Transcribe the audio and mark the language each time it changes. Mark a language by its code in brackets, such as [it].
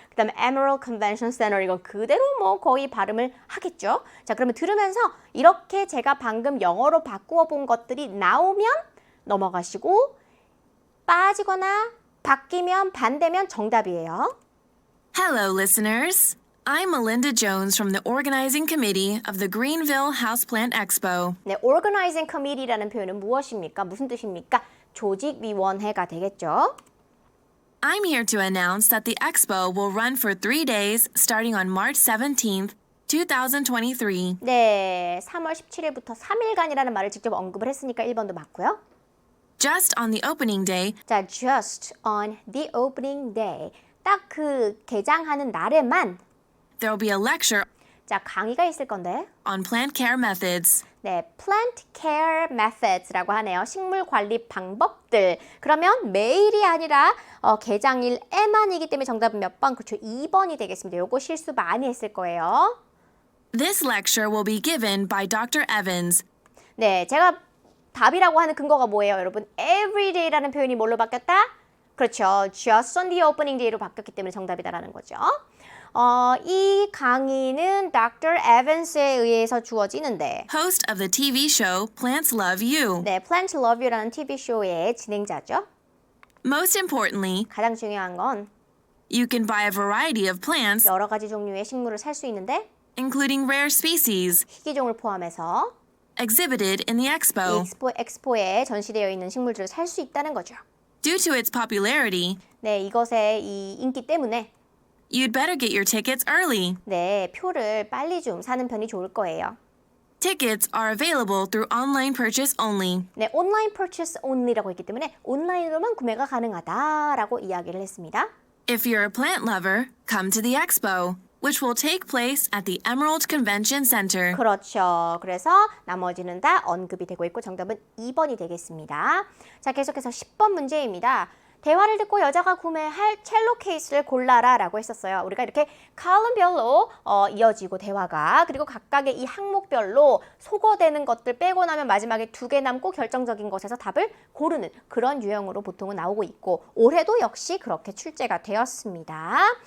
[ko] 그다음에 Emerald Convention Center 이건 그대로 거의 발음을 하겠죠. 자, 그러면 들으면서 이렇게 제가 방금 영어로 바꾸어 본 것들이 나오면 넘어가시고 빠지거나 바뀌면 반대면 정답이에요. [en] Hello, listeners. I'm Melinda Jones from the organizing committee of the Greenville Houseplant Expo. [ko] 네, organizing committee라는 표현은 무엇입니까? 무슨 뜻입니까? 조직위원회가 되겠죠. [en] I'm here to announce that the expo will run for 3 days starting on March 17th, 2023. [ko] 네, 3월 17일부터 3일간이라는 말을 직접 언급을 했으니까 1번도 맞고요. [en] Just on the opening day, 자, just on the opening day. [ko] 딱 그 개장하는 날에만 [en] there'll be a lecture [ko] 자, 강의가 있을 건데. [en] on plant care methods. [ko] 네, [en] plant care methods [ko] 라고 하네요. 식물 관리 방법들. 그러면 매일이 아니라 개장일에만이기 때문에 정답은 몇 번? 그렇죠. 2번이 되겠습니다. 요거 실수 많이 했을 거예요. [en] This lecture will be given by Dr. Evans. [ko] 네, 제가 답이라고 하는 근거가 뭐예요, 여러분? everyday라는 표현이 뭘로 바뀌었다? 그렇죠. [en] just on the opening day [ko] 로 바뀌었기 때문에 정답이다라는 거죠. 이 강의는 Dr. Evans에 의해서 주어지는데 [en] Host of the TV show Plants Love You. [ko] 네, Plant Love You라는 TV쇼의 진행자죠. [en] Most importantly, [ko] 가장 중요한 건 [en] you can buy a variety of plants, [ko] 여러 가지 종류의 식물을 살 수 있는데 [en] including rare species, [ko] 희귀종을 포함해서 [en] exhibited in the [ko] 이 [en] expo. [ko] 엑스포에 전시되어 있는 식물들을 살 수 있다는 거죠. [en] Due to its popularity, [ko] 네, 이것의 이 인기 때문에 [en] you'd better get your tickets early. [ko] 네, 표를 빨리 좀 사는 편이 좋을 거예요. [en] Tickets are available through online purchase only. [ko] 네, 온라인 [en] purchase only [ko] 라고 했기 때문에 온라인으로만 구매가 가능하다라고 이야기를 했습니다. [en] If you're a plant lover, come to the expo, which will take place at the Emerald Convention Center. [ko] 그렇죠. 그래서 나머지는 다 언급이 되고 있고 정답은 2번이 되겠습니다. 자, 계속해서 10번 문제입니다. 대화를 듣고 여자가 구매할 첼로 케이스를 골라라 라고 했었어요. 우리가 이렇게 칼럼별로 이어지고 대화가 그리고 각각의 이 항목별로 소거되는 것들 빼고 나면 마지막에 2개 남고 결정적인 것에서 답을 고르는 그런 유형으로 보통은 나오고 있고 올해도 역시 그렇게 출제가 되었습니다.